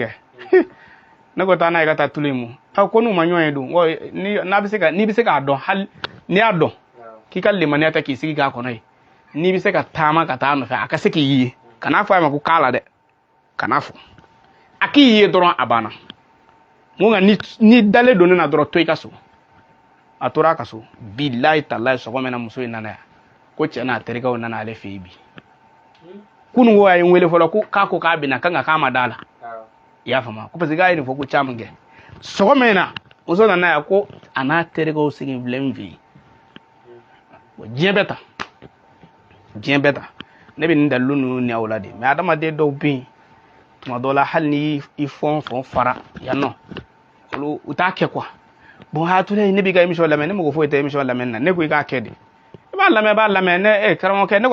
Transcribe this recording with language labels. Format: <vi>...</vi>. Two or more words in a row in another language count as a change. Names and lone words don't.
<bm>kɛ ne ko taa n'a ye ka taa tulu in mu ko n'u ma ɲɔgɔn ye dun n'i bɛ se k'a dɔn hali n'i y'a dɔn k'i ka limaniya ta k'i sigi k'a kɔnɔ ye n'i bɛ se ka taama ka taa nɔfɛ a ka se k'i ye kan'a fɔ a ma ko k'a la dɛ kan'a fɔ a k'i ye dɔrɔn a banna n ko nka ni dalen don ne na dɔrɔn to i ka so a tora a ka so</bm> <ar>بالله تالله</ar> <bm>sɔgɔmɛna muso in nana yan ko cɛ n'a terikɛw nana ale fɛ yen bi kunun ko a ye n wele fɔlɔ ko k'a ko k'a bɛna kan ka k'a ma da la i y'a faamu ko</bm> <fr>parce que</fr> <bm>k'a ye nin fɔ ko caman kɛ sɔgɔmɛ in na muso nana yan ko a n'a terikɛw sigi filɛ n fɛ yen diɲɛ bɛɛ ta ne bɛ nin dalilu ninnu ni aw la de mais adamaden dɔw bɛ yen tuma dɔw la hali ni i fɔn fara yan nɔ olu u t'a kɛ</bm> <fr>quoi bon</fr> <bm>hatune ne b'i ka émission lamɛn ne mago foyi tɛ émission lamɛn na ne ko i k'a kɛ de i b'a lamɛn ne karamɔgɔkɛ ne</bm>